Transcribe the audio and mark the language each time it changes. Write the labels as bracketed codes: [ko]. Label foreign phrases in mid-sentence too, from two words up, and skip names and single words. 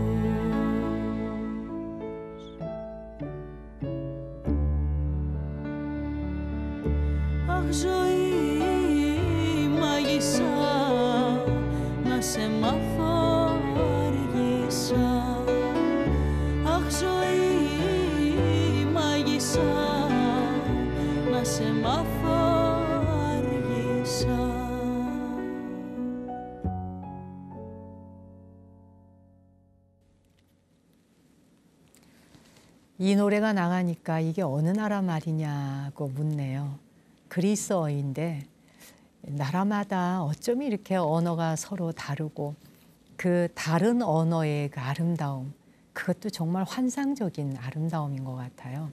[el] Αχ, ζωή μάγισσα, να σε μάθω αργήσα. Αχ, ζωή μάγισσα, να σε μάθω αργήσα. [ko] 이 노래가 나가니까 이게 어느 나라 말이냐고 묻네요. 그리스어인데 나라마다 어쩜 이렇게 언어가 서로 다르고 그 다른 언어의 그 아름다움, 그것도 정말 환상적인 아름다움인 것 같아요.